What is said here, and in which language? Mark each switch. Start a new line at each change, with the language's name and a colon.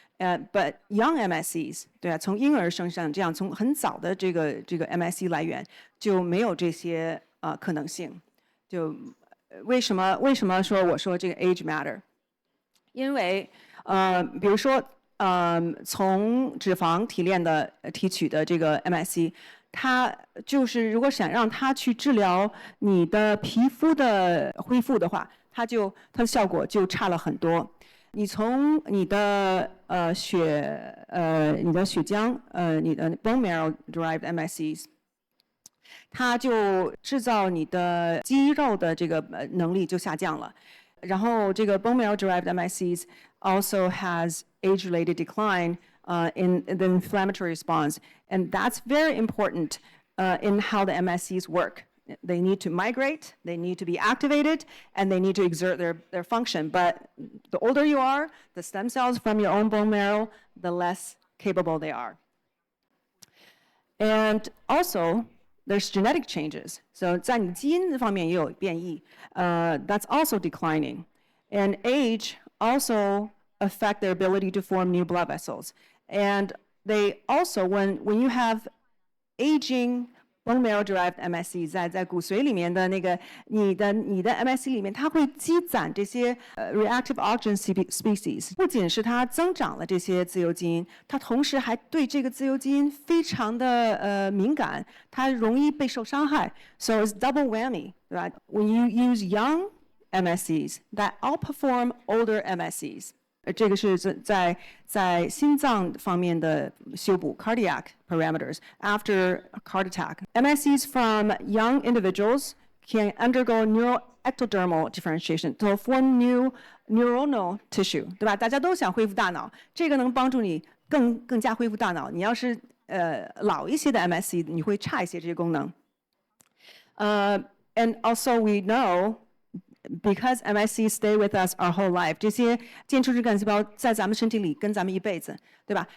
English: But young MSCs,
Chinese: 对啊，从婴儿身上这样，从很早的这个 MSC 来源就没有这些可能性。就为什么我说这个 age matter？因为比如说从脂肪提炼的提取的这个 MSC。它就是如果想让它去治疗你的皮肤的恢复的话，它的效果就差了很多。你从你的血浆你的 bone marrow derived MSCs， 它就制造你的肌肉的这个能力就下降了。然后这个
English: bone marrow derived MSCs also has age-related decline in the inflammatory response. And that's very important in how the MSCs work. They need to migrate, they need to be activated, and they need to exert their function. But the older you are, the stem cells from your own bone marrow, the less capable they are. And also, there's genetic changes.
Chinese: So 在你基因方面也有变异.
English: That's also declining. And age also affect their ability to form new blood vessels. And they also, when you have aging bone marrow derived MSC
Chinese: 在骨髓里面的那个你的 MSC 里面，它会积攒这些reactive oxygen species， 不仅是它增长了这些自由基因，它同时还对这个自由基因非常的敏感，它容易被受伤害。
English: So it's double whammy, right? When you use young MSCs that outperform older MSCs.
Chinese: 这个是在心脏方面的修补
English: cardiac parameters after heart attack. MSCs from young individuals can undergo neuroectodermal differentiation to form new neuronal tissue，
Chinese: 对吧？大家都想恢复大脑，这个能帮助你更加恢复大脑。你要是老一些的 MSC， 你会差一些这些功能。
English: And also we know, because MSC stay with us our whole life，
Chinese: 这些间质干细胞在咱们身体里跟咱们一辈子，对吧？